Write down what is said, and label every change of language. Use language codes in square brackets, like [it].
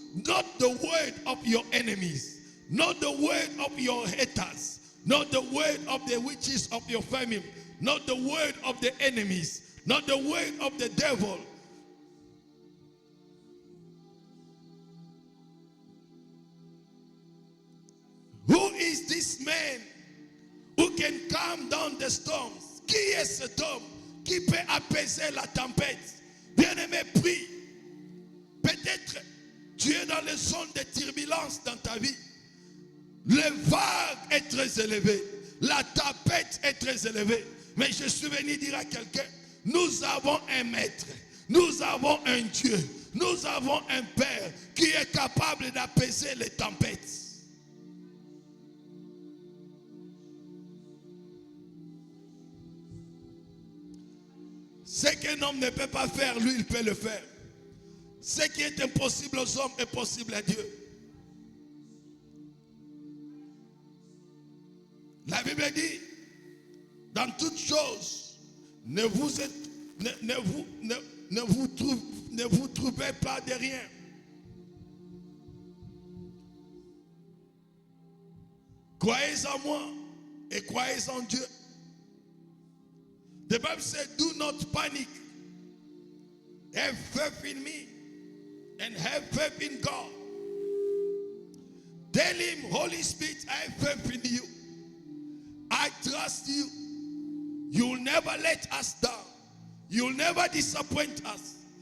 [en] Not the word of your enemies, not the word of your haters, not the word of the witches of your family, not the word of the enemies, not the word of the devil. Who is this man who can calm down the storms? [fr] Qui est cet homme qui peut apaiser la tempête? Bien-aimé, prie. Peut-être tu es dans les zones de turbulence dans ta vie. Le vague est très élevé. La tempête est très élevée. Mais je suis venu dire à quelqu'un, nous avons un maître. Nous avons un Dieu. Nous avons un Père qui est capable d'apaiser les tempêtes. Ce qu'un homme ne peut pas faire, lui, il peut le faire. Ce qui est impossible aux hommes est possible à Dieu. La Bible dit, dans toutes choses, ne vous trouvez pas de rien. Croyez en moi et croyez en Dieu. [en] The Bible said, do not panic. Have faith in me and have faith in God. Tell him, Holy Spirit, I have faith in you. I trust you. You'll never let us down. You'll never disappoint us.